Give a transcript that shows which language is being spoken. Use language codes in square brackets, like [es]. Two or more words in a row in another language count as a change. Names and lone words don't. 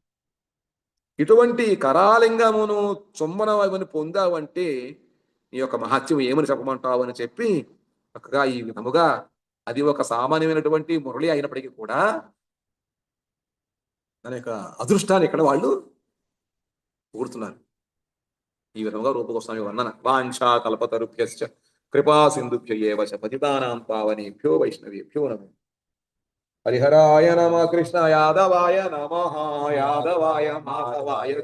[te] ఇటువంటి కరాలింగమును చొమ్మనవని పొందావంటే నీ యొక్క మహత్యం ఏమని చెప్పమంటావు అని చెప్పి చక్కగా ఈ విధముగా, అది ఒక సామాన్యమైనటువంటి మురళి అయినప్పటికీ కూడా దాని యొక్క అదృష్టాన్ని ఇక్కడ వాళ్ళు కోరుతున్నారు. ఈ విధంగా రూపగోస్వామి వర్ణన. [sa] వాంఛా కల్పతరుభ్యశ్చ కృపా సింధుభ్య ఏవ చ పతితానాం పావనేభ్యో వైష్ణవేభ్యో నమః. హరిహరాయ నమ, కృష్ణ యాదవాయ నమ, యాదవాయ మాధవాయ